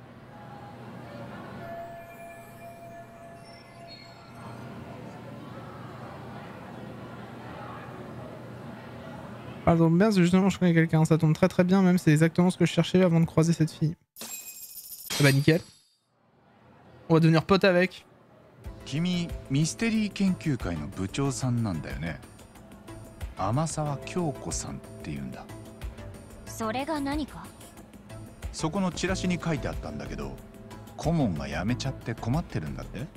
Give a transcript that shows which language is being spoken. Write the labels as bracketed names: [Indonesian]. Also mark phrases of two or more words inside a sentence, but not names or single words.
[French] Ça tombe bien, c'est justement je connais quelqu'un, ça tombe très très bien, même c'est exactement ce que je cherchais avant de croiser cette fille. Ah bah nickel. On va devenir pote avec. [Japanese] 君、ミステリー研究会の部長さんなんだよね。天沢京子さんっていうんだ。それが何か？そこのチラシに書いてあったんだけど、顧問が辞めちゃって困ってるんだって。